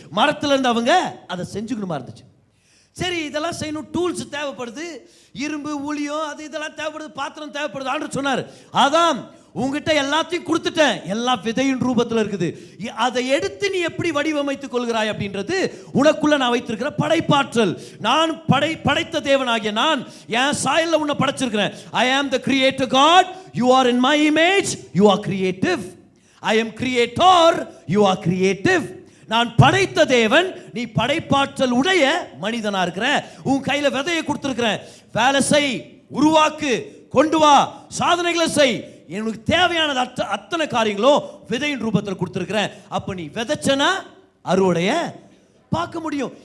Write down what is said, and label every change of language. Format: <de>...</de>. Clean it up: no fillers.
<ta>மரத்தில் இருந்து அவங்க அதை செஞ்சுக்கணுமா இருந்துச்சு. சரி, இதெல்லாம் செய்யணும், டூல்ஸ் தேவைப்படுது, இரும்பு ஊழியம் அது இதெல்லாம் தேவைப்படுது, பாத்திரம் தேவைப்படுது. ஆண்டவர் சொன்னார், அதான் உங்ககிட்ட எல்லாத்தையும் கொடுத்துட்டேன், எல்லா விதையின் ரூபத்தில் இருக்குது, அதை எடுத்து நீ எப்படி வடிவமைத்துக் கொள்கிறாய் அப்படின்றது உனக்குள்ள நான் வைத்திருக்கிற படைப்பாற்றல். நான் படைத்த தேவனாகிய நான் என் சாயல்ல உன்னை படைச்சிருக்கிறேன்.</ta> <en>I am the creator God, you are in my image, you are creative. I am creator, you are creative.</en> <ta>நான் படைத்த தேவன், நீ படைப்பாற்றல் உடைய மனிதனா இருக்கிற. உன் கையில விதையை கொடுத்திருக்கிறேன், வேலை செய், உருவாக்கு, கொண்டு வா, சாதனைகளை செய். எனக்கு தேவையானது அத்தனை காரியங்களும் விதையின் ரூபத்தில் கொடுத்திருக்கிறேன். அப்ப நீ விதைச்சனா அறுவடைய பார்க்க முடியும்.</ta>